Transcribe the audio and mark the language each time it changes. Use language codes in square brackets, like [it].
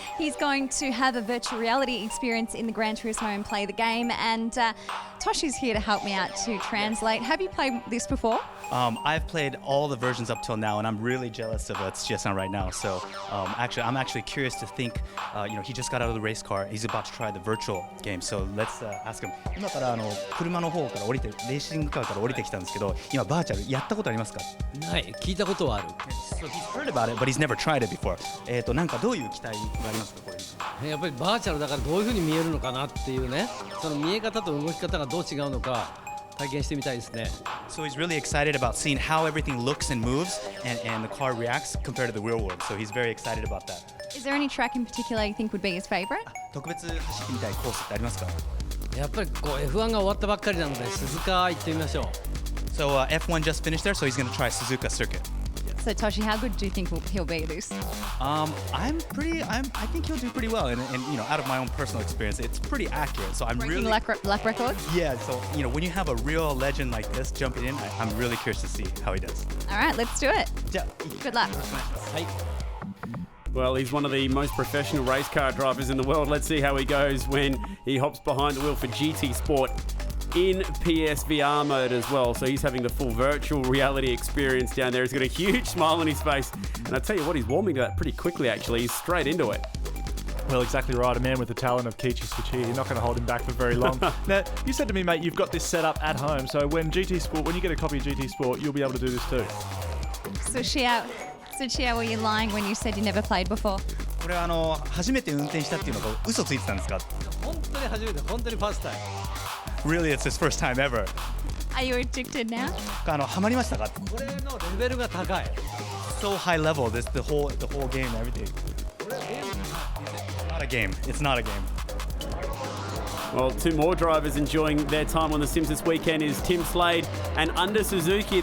[en] He's going to have a virtual reality experience in the Gran Turismo and play the game, and Toshi's here to help me out to translate. Have you played this before? I've played all the versions up till now, and I'm really jealous of Tsuchiya-san right now. So I'm actually curious to think, you know, he just got out of the race car. He's about to try the virtual game. So let's ask him. [ja] 今から車の方から降りて、レーシングカーから降りてきたんですけど、今バーチャルやったことありますか？ない、聞いたことはある。 [en] So he's heard about it, but he's never tried it before. [ja] なんかどういう期待がありますか、これ？やっぱりバーチャルだからどういう風に見えるのかなっていうね、その見え方と動き方がどう違うのか体験してみたいですね。 [en] So he's really excited about seeing how everything looks and moves, and the car reacts compared to the real world. So he's very excited about that. Is there any track in particular you think would be his favorite? [ja] 特別走ってみたいコースってありますか？やっぱりこう F1 が終わったばっかりなので鈴鹿行ってみましょう。 [en] So F1 just finished there, so he's going to try Suzuka circuit. So Toshi, how good do you think he'll be at this? I think he'll do pretty well, and you know, out of my own personal experience, it's pretty accurate. So I'm Breaking really lap records? Yeah. So you know, when you have a real legend like this jumping in, I'm really curious to see how he does. All right, let's do it. Yeah. Good luck. Hey. Well, he's one of the most professional race car drivers in the world. Let's see how he goes when he hops behind the wheel for GT Sport in PSVR mode as well. So he's having the full virtual reality experience down there. He's got a huge smile on his face. And I tell you what, he's warming to that pretty quickly, actually. He's straight into it. Well, exactly right. A man with the talent of Kiichi Tsuchiya. You're not going to hold him back for very long. Now, you said to me, mate, you've got this set up at home. So when you get a copy of GT Sport, you'll be able to do this too. Tsuchiya, were you lying when you said you never played before? [ja] これは初めて運転したっていうのが嘘ついてたんですか？本当に初めて、本当にファーストタイム。 [en] Really, it's his first time ever. Are you addicted now? [ja] ハマりましたか？これのレベルが高い。 [en] So high level, the whole game, everything. Not a game. It's not a game. Well, 2 more drivers enjoying their time on The Sims this weekend is Tim Slade and Under Suzuki.